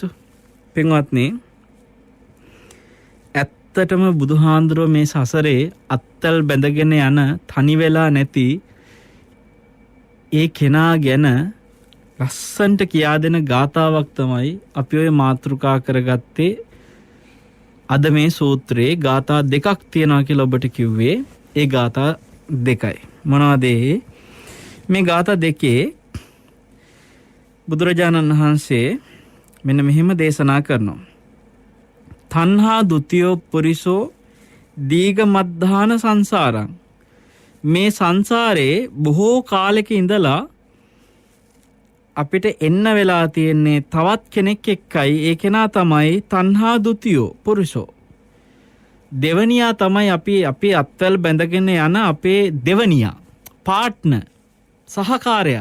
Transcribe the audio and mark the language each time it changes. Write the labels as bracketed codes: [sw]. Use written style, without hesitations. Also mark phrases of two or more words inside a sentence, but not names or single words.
[si] පින්වත්නි, ඇත්තටම බුදුහාඳුරෝ මේ සසරේ අත්තල් බැඳගෙන යන තනි වෙලා නැති ඒ කෙනා ගැන ලස්සන්ට කියා දෙන ගාතාවක් තමයි අපි ඔය මාතෘකා කරගත්තේ. අද මේ සූත්‍රයේ ගාථා 2ක් තියෙනවා කියලා ඔබට කිව්වේ. ඒ ගාථා 2යි. මොනවද මේ ගාථා 2? බුදුරජාණන් වහන්සේ මෙන්න මෙහෙම දේශනා කරනවා. [pi] තණ්හා ဒ ුතියෝ පුරිසෝ දීඝ මද්ධාන සංසාරං. [si] මේ සංසාරේ බොහෝ කාලෙක ඉඳලා අපිට එන්න වෙලා තියෙන්නේ තවත් කෙනෙක් එක්කයි. ඒ කෙනා තමයි [pi] තණ්හා ဒ ුතියෝ පුරුෂෝ. [si] දෙවනියා තමයි අපි අත්වල බැඳගෙන යන අපේ දෙවනියා, පාර්ට්නර්, සහකාරයා.